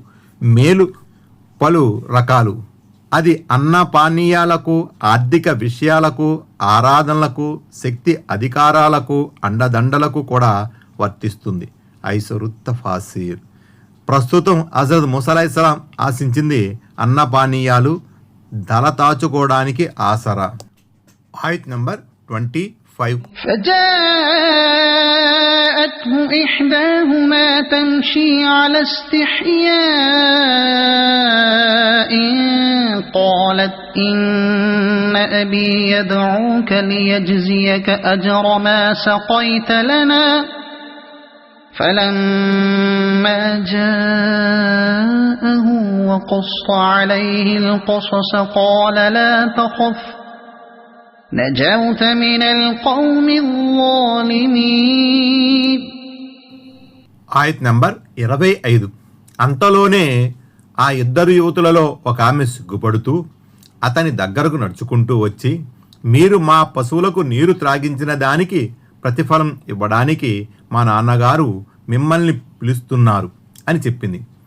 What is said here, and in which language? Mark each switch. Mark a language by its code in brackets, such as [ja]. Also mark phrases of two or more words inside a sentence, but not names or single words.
[te] మేలు పలు రకాలు, అది అన్న పానీయాలకు, ఆర్థిక విషయాలకు, ఆరాధనలకు, శక్తి అధికారాలకు, అండదండలకు కూడా వర్తిస్తుంది. ఐసరుత్త ఫాసీర్. ప్రస్తుతం హజరత్ మూసా అలైహిస్సలాం ఆశించింది అన్నపానీయాలు, దళతాచుకోవడానికి ఆసరా. ఆయత్ నంబర్ 25. [ar] فجاءته إحداهما تمشي على استحياء قالت إن أبي يدعوك ليجزيك أجر ما سقيت لنا فلما جاءه وقص عليه القصص قال لا تخف نجوت من القوم الظالمين. [te] ఆయత్ నంబర్ 25. అంతలోనే ఆ 2 యువతులలో ఒక ఆమె సిగ్గుపడుతూ అతని దగ్గరకు నడుచుకుంటూ వచ్చి, మీరు మా పశువులకు నీరు త్రాగించిన దానికి ప్రతిఫలం ఇవ్వడానికి మా నాన్నగారు మిమ్మల్ని పిలుస్తున్నారు అని చెప్పింది.